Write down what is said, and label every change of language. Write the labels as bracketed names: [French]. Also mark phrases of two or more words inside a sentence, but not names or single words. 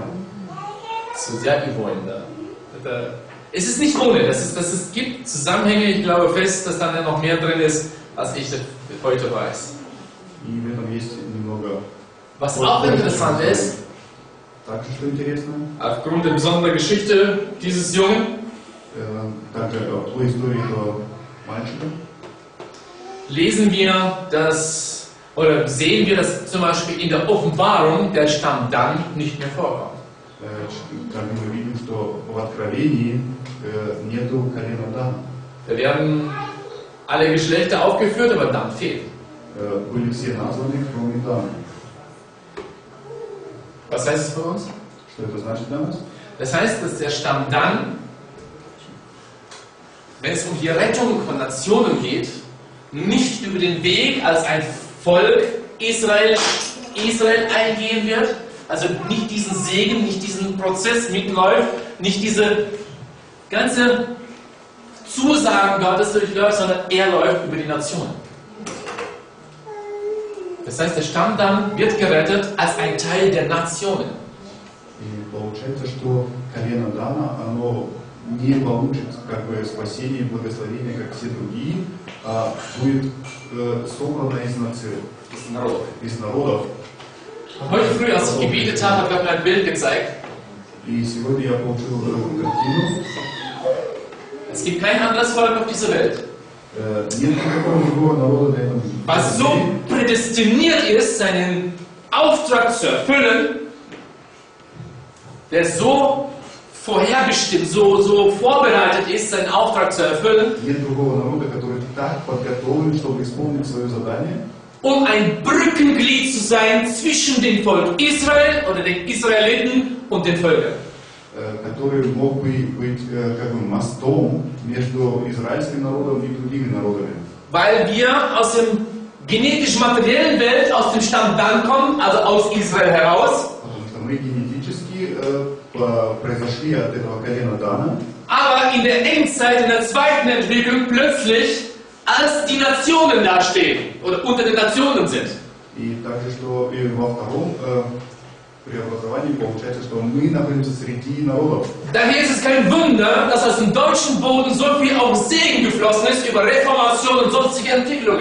[Russian] Судья и воин, да. [German] Es ist nicht ohne, es gibt Zusammenhänge, ich glaube fest, dass dann ja noch mehr drin ist, als ich heute weiß. [Russian] И в этом есть немного. [German] Was auch interessant ist, [Russian] Также что интересно, [German] aufgrund der besonderen Geschichte dieses Jungen, [Russian] также по истории этого мальчика, [German] lesen wir, sehen wir, dass zum Beispiel in der Offenbarung der Stamm Dan nicht mehr vorkommt. [Russian] как мы видим, что в Откровении нету колена Дана. [German] Da werden alle Geschlechter aufgeführt, aber Dan fehlt. [Russian] Были все названы, кроме Дана. [German] Was heißt es für uns? [Russian] Что это значит для нас? [German] Das heißt, dass der Stamm Dan, wenn es um die Rettung von Nationen geht, nicht über den Weg als ein Volk Israel eingehen wird, also nicht diesen Segen, nicht diesen Prozess mitläuft, nicht diese ganze Zusagen Gottes durchläuft, sondern er läuft über die Nationen. Das heißt, der Stamm Dan wird gerettet als ein Teil der Nationen. [Russian] И получается, что колено Дана, оно не получит как бы спасение и благословение, как все другие, а будет собрано из наций, из народов. [German] Heute früh, als ich gebetet habe, hat Gott mir ein Bild gezeigt. [Russian] И сегодня я получил картину. [German] Es gibt kein anderes Volk auf dieser Welt, [Russian] Нет никакого другого народа на этом [German] was so prädestiniert ist, seinen Auftrag zu erfüllen, der so vorherbestimmt, so vorbereitet ist, seinen Auftrag zu erfüllen, [Russian] Нет другого народа, который так подготовлен, чтобы исполнить свое задание, [German] um ein Brückenglied zu sein zwischen dem Volk Israel oder den Israeliten und den Völkern. [Russian] который мог бы быть как бы мостом между израильским народом и другими народами. [German] Weil wir aus dem genetisch-materiellen Welt, aus dem Stamm Dan kommen, also aus Israel heraus, [Russian] Потому что мы генетически произошли от этого колена Дана, [German] aber in der Endzeit, in der zweiten Entwicklung plötzlich als die Nationen dastehen oder unter den Nationen sind. [Russian] и также, что и во втором преобразовании получается, что мы находимся среди народов. [German] Daher ist es kein Wunder, dass aus dem deutschen Boden so viel auch Segen geflossen ist über Reformation und sonstige Entwicklungen.